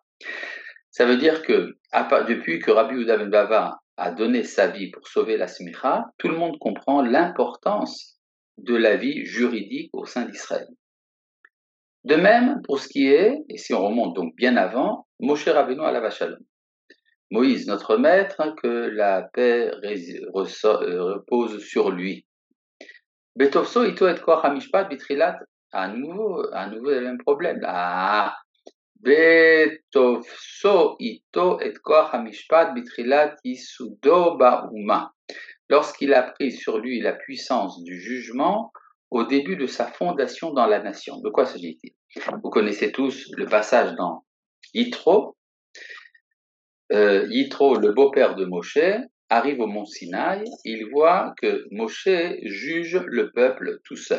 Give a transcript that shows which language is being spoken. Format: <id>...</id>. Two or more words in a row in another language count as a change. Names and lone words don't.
<fr>Ça veut dire que depuis que Rabbi Yehuda ben Bava a donné sa vie pour sauver la smicha, tout le monde comprend l'importance de la vie juridique au sein d'Israël. De même, pour ce qui est, et si on remonte donc bien avant,</fr> <he>משה רבנו עליו השלום.</he> <fr>Moïse, notre maître, que la paix repose sur lui.</fr> <he>בתפסו אתו את כח המשפט בתחילת,</he> <fr>à nouveau le même problème.</fr> <he>בתפסו אתו את כח המשפט בתחילת יסודו באומה.</he> <fr>Lorsqu'il a pris sur lui la puissance du jugement au début de sa fondation dans la nation. De quoi s'agit-il? Vous connaissez tous le passage dans Yitro. Yitro, le beau-père de Moshe, arrive au mont Sinaï, il voit que Moshe juge le peuple tout seul.</fr>